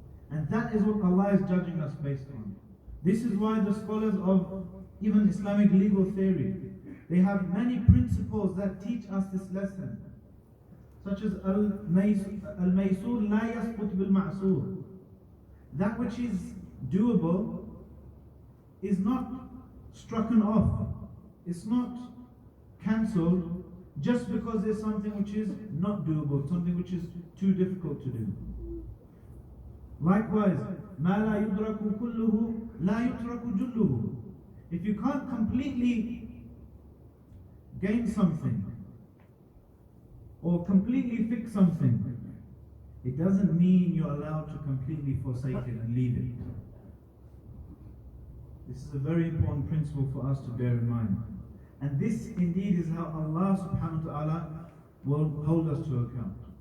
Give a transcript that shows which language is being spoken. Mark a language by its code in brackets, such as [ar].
[en] And that is what Allah is judging us based on. This is why the scholars of even Islamic legal theory, they have many principles that teach us this lesson, such as [ar] al-maysur la yasqut bil-ma'sur. [en] That which is doable is not strucken off, it's not cancelled just because there's something which is not doable, something which is too difficult to do. Likewise, [ar] مَا لَا يُدْرَكُ كُلُّهُ لَا يُتْرَكُ جُلُّهُ. [en] If you can't completely gain something or completely fix something, it doesn't mean you're allowed to completely forsake it and leave it. This is a very important principle for us to bear in mind. And this indeed is how Allah subhanahu wa ta'ala will hold us to account.